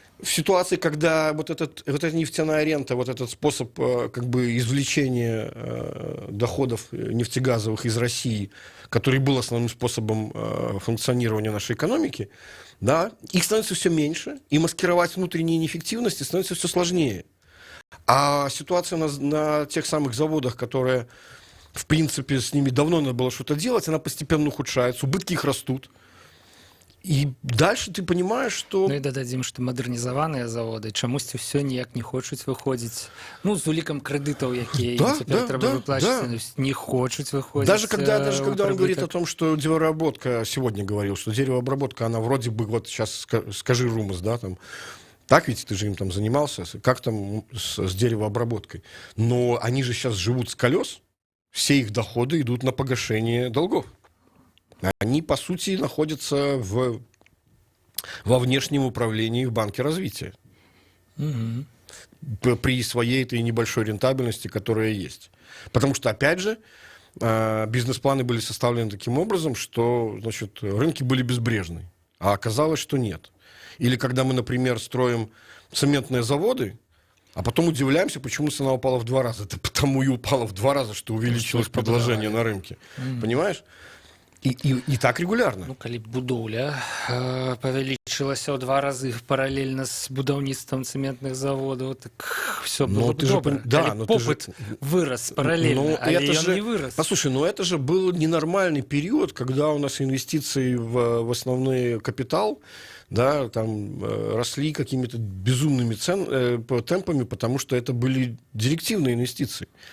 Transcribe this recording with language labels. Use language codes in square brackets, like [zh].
[ru] в ситуации, когда вот эта нефтяная рента, вот этот способ как бы извлечения доходов нефтегазовых из России, который был основным способом функционирования нашей экономики, да, их становится все меньше, и маскировать внутренние неэффективности становится все сложнее. А ситуация на тех самых заводах, которые, в принципе, с ними давно надо было что-то делать, она постепенно ухудшается, убытки их растут. І дальше ты понимаешь, что... [be] Ну і дададзім, што мадэрнізаваныя заводы чамусьці ўсё ніяк не хочуць выходзіць. Ну, з улікам крэдытаў, якія цяпер трэба выплачваць, не хочуць выходзіць. [ru] Даже когда он говорит о том, что деревообработка, сегодня говорил, что деревообработка, она вроде бы, вот сейчас скажи румус, да, там, так ведь ты же им там занимался, как там с деревообработкой. Но они же сейчас живут с колес, все их доходы идут на погашение долгов. Они, по сути, находятся во внешнем управлении в Банке развития. При своей этой небольшой рентабельности, которая есть. Потому что, опять же, бизнес-планы были составлены таким образом, что, значит, рынки были безбрежны. А оказалось, что нет. Или когда мы, например, строим цементные заводы, а потом удивляемся, почему цена упала в 2 раза. Это потому и упала в 2 раза, что увеличилось предложение на рынке. Понимаешь? И так регулярно. [be] Ну, калі б будоўля павялічылася ў 2 разы паралельна з будаўніцтвам цэментных заводаў, так [ru] все было бы [be] добра. Калі попыт [ru] вырос параллельно, а он не вырос. Послушай, но это же был ненормальный период, когда у нас инвестиции в основной капитал, да, там росли какими-то безумными темпами, потому что это были директивные инвестиции.